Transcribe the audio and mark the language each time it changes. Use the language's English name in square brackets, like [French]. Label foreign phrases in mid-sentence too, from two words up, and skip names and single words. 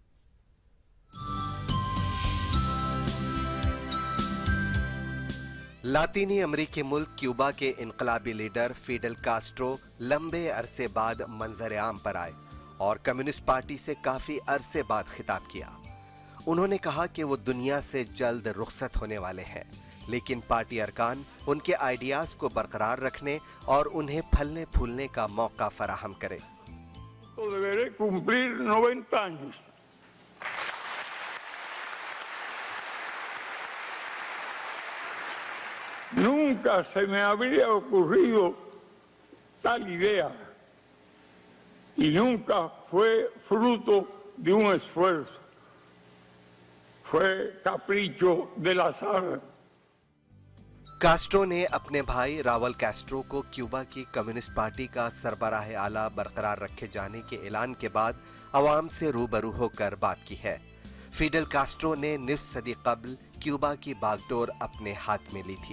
[Urdu] لاطینی امریکی ملک کیوبا کے انقلابی لیڈر فیڈل کاسترو لمبے عرصے بعد منظر عام پر آئے اور کمیونسٹ پارٹی سے کافی عرصے بعد خطاب کیا. انہوں نے کہا کہ وہ دنیا سے جلد رخصت ہونے والے ہیں، لیکن پارٹی ارکان ان کے آئیڈیاز کو برقرار رکھنے اور انہیں پھلنے پھولنے کا موقع فراہم کریں. [Spanish] तो deberé cumplir 90 años. Nunca se me habría ocurrido tal idea y nunca fue fruto de un esfuerzo. Fue capricho del azar. [Urdu] کاسترو نے اپنے بھائی راؤل کاسترو کو کیوبا کی کمیونسٹ پارٹی کا سربراہ اعلیٰ برقرار رکھے جانے کے اعلان کے بعد عوام سے روبرو ہو کر بات کی ہے. فیڈل کاسترو نے نصف صدی قبل کیوبا کی باگ ڈور اپنے ہاتھ میں لی تھی.